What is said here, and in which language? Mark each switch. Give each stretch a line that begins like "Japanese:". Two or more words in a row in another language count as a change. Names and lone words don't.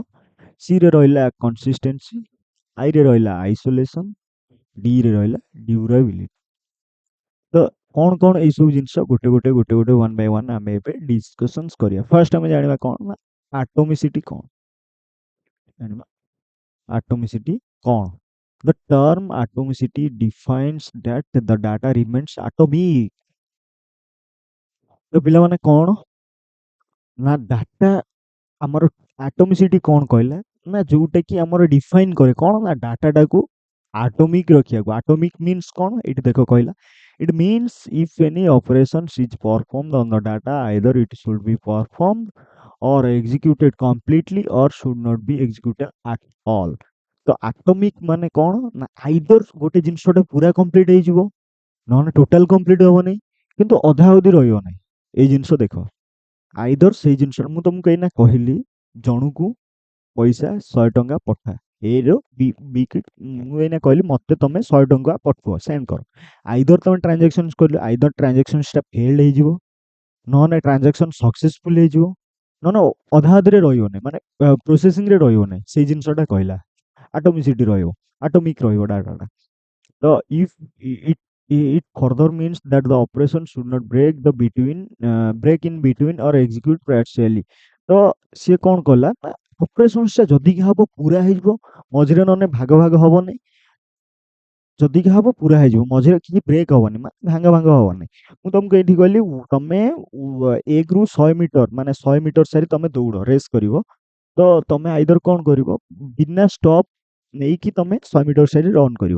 Odia: ସିରେ ରହିଲା କନସିଷ୍ଟେନ୍ସି, ଆଇରେ ରହିଲା ଆଇସୋଲେସନ୍, ଡିରେ ରହିଲା ଡ୍ୟୁରାବିଲିଟି। ତ କ'ଣ ଏଇସବୁ ଜିନିଷ ଗୋଟେ
English: one by one
Odia: ଆମେ ଏବେ ଡିସ୍କସନ୍ସ କରିବା। ଫାଷ୍ଟ ଆମେ ଜାଣିବା କ'ଣ ନା ଆଟମିସିଟି କ'ଣ। ଜାଣିବା atomicity କ'ଣ?
English: The term atomicity defines that the data remains atomic।
Odia: ତ ପିଲାମାନେ କ'ଣ ନା ଡାଟା ଆମର atomicity କ'ଣ କହିଲା ନା ଯୋଉଟା କି ଆମର ଡିଫାଇନ୍ କରେ କ'ଣ ନା ଡାଟାଟାକୁ ଆଟୋମିକ୍ ରଖିବାକୁ।
English: atomic means
Odia: କ'ଣ ଏଇଠି ଦେଖ କହିଲା,
English: it means if any operations is performed on the data either it should be performed or executed completely or should not be executed at all।
Odia: ତ ଆଟମିକ୍ ମାନେ କ'ଣ ନା ଆଇଦର ଗୋଟେ ଜିନିଷଟା ପୁରା କମ୍ପ୍ଲିଟ୍ ହେଇଯିବ, ନହେଲେ
English: total complete
Odia: ହବ ନାହିଁ, କିନ୍ତୁ ଅଧା ଅଧି ରହିବ ନାହିଁ। ଏଇ ଜିନିଷ ଦେଖ, ଆଇଦର ସେଇ ଜିନିଷଟା ମୁଁ ତମକୁ ଏଇନା କହିଲି ଜଣକୁ ପଇସା 100 ଟଙ୍କା ପଠା, ଏର ମୁଁ ଏଇନା କହିଲି ମତେ ତମେ 100 ଟଙ୍କା ପଠୁଅ, ସେଣ୍ଡ କର। ଆଇଦର ତମେ ଟ୍ରାଞ୍ଜାକ୍ସନ୍ସ କରିଲ, ଆଇଦର ଟ୍ରାଞ୍ଜାକ୍ସନ୍ସଟା ଫେଲ୍ଡ ହେଇଯିବ, ନହେଲେ
English: transaction successful
Odia: ହେଇଯିବ, ନହେଲେ ଅଧା ଅଧିରେ ରହିବ ନାହିଁ, ମାନେ ପ୍ରୋସେସିଂରେ ରହିବ ନାହିଁ। ସେଇ ଜିନିଷଟା କହିଲା atomicity ରହିବ, ଆଟୋମିକ୍ ରହିବ ଡାଟାଟା।
English: ତ if it further means that the operation should not break in between or execute partially।
Odia: ତ ସିଏ କ'ଣ କଲା ନା ଅପରେସନ୍ସଟା ଯଦିକି ହବ ପୁରା ହେଇଯିବ, ମଝିରେ ନହେଲେ ଭାଗ ହବ ନାହିଁ, ଯଦିକି ହବ ପୁରା ହେଇଯିବ, ମଝିରେ କିଛି ବ୍ରେକ୍ ହବନି, ମାନେ ଭାଙ୍ଗ ହବନି। ମୁଁ ତମକୁ ଏଇଠି କହିଲି ତମେ 1ରୁ 100 ମିଟର ମାନେ 100 ମିଟର ସାରି ତମେ ଦୌଡ଼ ରେସ୍ କରିବ, ତ ତମେ ଆଇଦର କ'ଣ କରିବ, ବିନା ଷ୍ଟପ୍ ନେଇକି ତମେ 100 ମିଟର ସାରି ରନ୍ କରିବ।